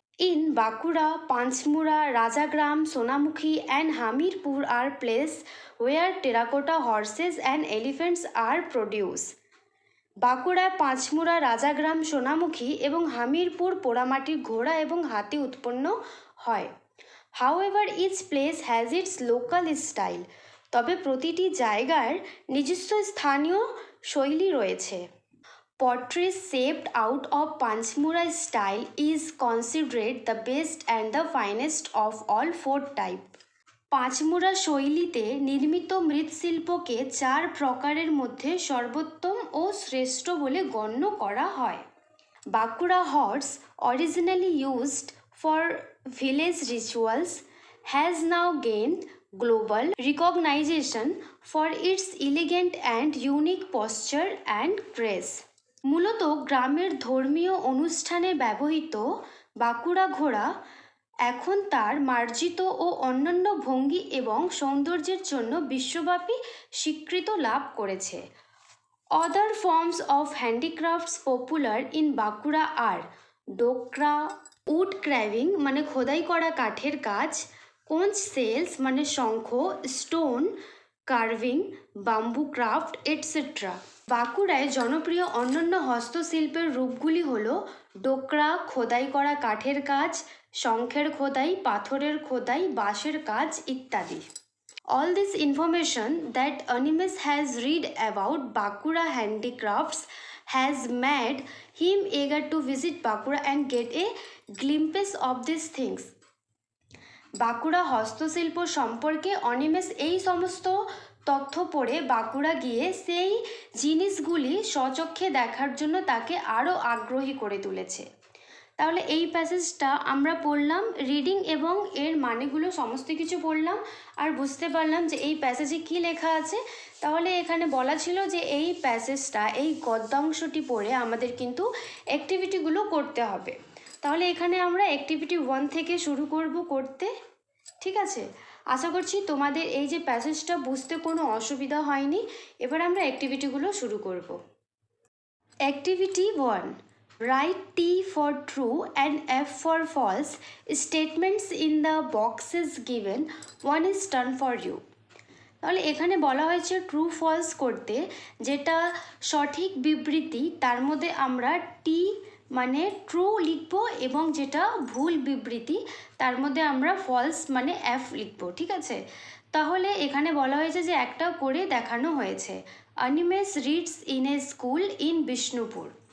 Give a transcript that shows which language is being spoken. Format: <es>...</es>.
<en>in Bankura, Panchmura, Rajagram, Sonamukhi and Hamirpur are place where terracotta horses and elephants are produce,</en> <bn>বাঁকুড়ায় পাঁচমুড়া, রাজাগ্রাম, সোনামুখী এবং হামিরপুর পোড়ামাটির ঘোড়া এবং হাতি উৎপন্ন হয়।</bn> <en>however each place has its local style,</en> <bn>তবে প্রতিটি জায়গার নিজস্ব স্থানীয় শৈলী রয়েছে।</bn> <en>Pottery shaped out of Panchmura style is considered the best and the finest of all four type.</en> <bn>Panchmura শৈলীতে নির্মিত মৃৎশিল্পকে 4 প্রকারের মধ্যে সর্বোত্তম ও শ্রেষ্ঠ বলে গণ্য করা হয়।</bn> <en>Bankura horse, originally used for village rituals, has now gained global recognition for its elegant and unique posture and grace.</en> <bn>মূলত গ্রামের ধর্মীয় অনুষ্ঠানে ব্যবহৃত বাঁকুড়া ঘোড়া এখন তার মার্জিত ও অন্যান্য ভঙ্গি এবং সৌন্দর্যের জন্য বিশ্বব্যাপী স্বীকৃতি লাভ করেছে।</bn> <en>other forms of handicrafts popular in Bankura are Dokra, wood craving</en> <bn>মানে খোদাই করা কাঠের কাজ,</bn> <en>Conch shells মানে শঙ্খ, stone carving, bamboo craft etcetera.</en> <bn>বাঁকুড়ায় জনপ্রিয় অন্যান্য হস্তশিল্পের রূপগুলি হল ডোকরা, খোদাই করা কাঠের কাজ, শঙ্খের খোদাই, পাথরের খোদাই, বাঁশের কাজ ইত্যাদি।</bn> <en>All this information that Animesh has read about Bakura handicrafts has made him eager to visit Bakura and get a glimpse of these things.</en> <bn>Bankura হস্তশিল্প সম্পর্কে অনিমেষ এই সমস্ত তথ্য পড়ে বাঁকুড়া গিয়ে সেই জিনিসগুলি স্বচক্ষে দেখার জন্য তাকে আরও আগ্রহী করে তুলেছে। তাহলে এই প্যাসেজটা আমরা পড়লাম, রিডিং এবং এর মানেগুলো সমস্ত কিছু পড়লাম আর বুঝতে পারলাম যে এই প্যাসেজে কি লেখা আছে। তাহলে এখানে বলা ছিল যে এই প্যাসেজটা, এই গদ্যাংশটি পড়ে আমাদের কিন্তু অ্যাক্টিভিটিগুলো করতে হবে। তাহলে এখানে আমরা অ্যাক্টিভিটি 1 থেকে শুরু করব করতে, ঠিক আছে? আশা করছি তোমাদের এই যে প্যাসেজটা বুঝতে কোনো অসুবিধা হয়নি। এবার আমরা অ্যাক্টিভিটিগুলো শুরু করব।</bn> <en>Activity 1, write T for true and F for false statements in the boxes given. One is done for you.</en> <bn>তাহলে এখানে বলা হয়েছে ট্রু ফলস করতে, যেটা সঠিক বিবৃতি তার মধ্যে আমরা টি মানে ট্রু লিখব এবং যেটা ভুল বিবৃতি তার মধ্যে আমরা ফলস মানে এফ লিখব, ঠিক আছে? তাহলে এখানে বলা হয়েছে যে একটা করে দেখানো হয়েছে,</bn> <en>Animesh reads in a school in Bishnupur.</en>